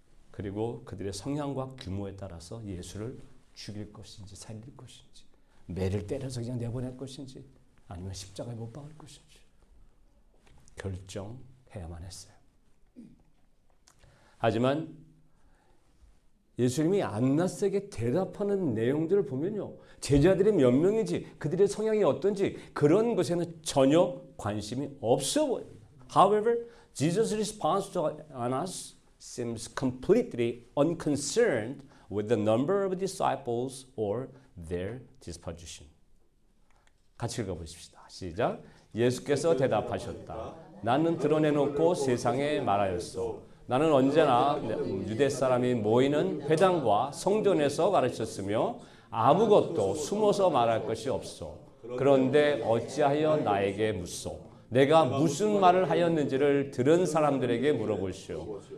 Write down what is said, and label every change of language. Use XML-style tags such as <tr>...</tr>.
<ko>그리고 그들의 성향과 규모에 따라서 예수를 죽일 것인지 살릴 것인지 매를 때려서 그냥 내보낼 것인지 아니면 십자가에 못 박을 것인지 결정해야만 했어요. 하지만 예수님이 안나스에게 대답하는 내용들을 보면요. 제자들이 몇 명인지 그들의 성향이 어떤지 그런 것에는 전혀 관심이 없어 보입니다.</ko> <en>However, Jesus' response to Annas seems completely unconcerned with the number of disciples or their disposition.</en> <ko>같이 읽어보십시다. 시작. 예수께서 대답하셨다. 나는 드러내놓고 세상에 말하였소. 나는 언제나 유대 사람이 모이는 회당과 성전에서 가르쳤으며 아무것도 숨어서 말할 것이 없소. 그런데 어찌하여 나에게 묻소? 내가 무슨 말을 하였는지를 들은 사람들에게 물어보시오.</ko>